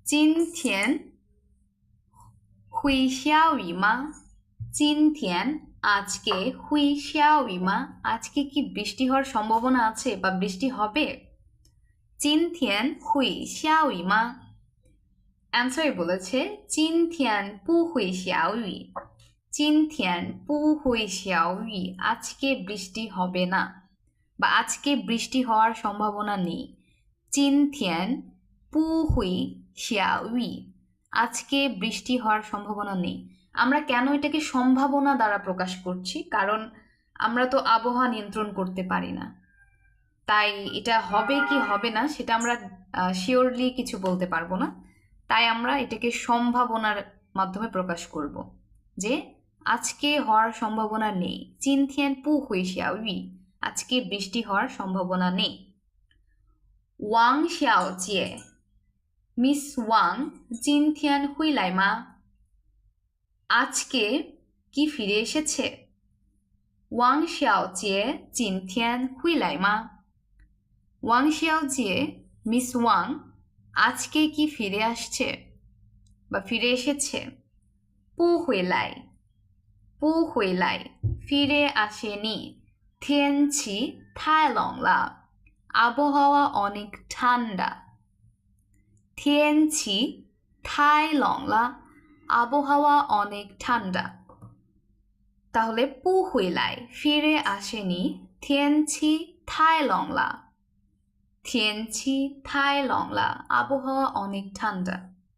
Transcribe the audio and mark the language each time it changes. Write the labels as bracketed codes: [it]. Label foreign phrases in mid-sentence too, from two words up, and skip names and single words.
[zh] 今天会下雨吗今天 [bn] আজকে [zh] 会下雨吗 [bn] আজকে কি বৃষ্টি হওয়ার সম্ভাবনা আছে বা বৃষ্টি হবে [zh] 今天会下雨吗 [bn] অ্যান্সারে বলেছে [zh] 今天不会下雨今天不会下雨 [bn] আজকে বৃষ্টি হবে না বা আজকে বৃষ্টি হওয়ার সম্ভাবনা নেই [zh] 今天不会下雨 [bn] আজকে বৃষ্টি হওয়ার সম্ভাবনা নেই আমরা কেন এটাকে সম্ভাবনা দ্বারা প্রকাশ করছি কারণ আমরা তো আবহাওয়া নিয়ন্ত্রণ করতে পারি না তাই এটা হবে কি হবে না সেটা আমরা শিওরলি কিছু বলতে পারবো না তাই আমরা এটাকে সম্ভাবনার মাধ্যমে প্রকাশ করব যে আজকে হওয়ার সম্ভাবনা নেই [zh] 今天不会下雨 [bn] আজকে বৃষ্টি হওয়ার সম্ভাবনা নেই [zh] 王小姐 [bn] মিস ওয়াং [zh] 今天会来吗 [bn] আজকে কি ফিরে এসেছে [zh] 王小姐今天会来吗 [bn] ওয়াং শাওজিয়ে মিস ওয়াং আজকে কি ফিরে আসছে বা ফিরে এসেছে [zh] 不回来不回来 [bn] ফিরে আসেনি [zh] 天气太冷了 [bn] আবহাওয়া অনেক ঠান্ডা [zh] 天气太冷了 [bn] আবহাওয়া অনেক ঠান্ডা তাহলে [zh] 不回来 [bn] ফিরে আসেনি [zh] 天气太冷了天气太冷了 [bn] আবহাওয়া অনেক ঠান্ডা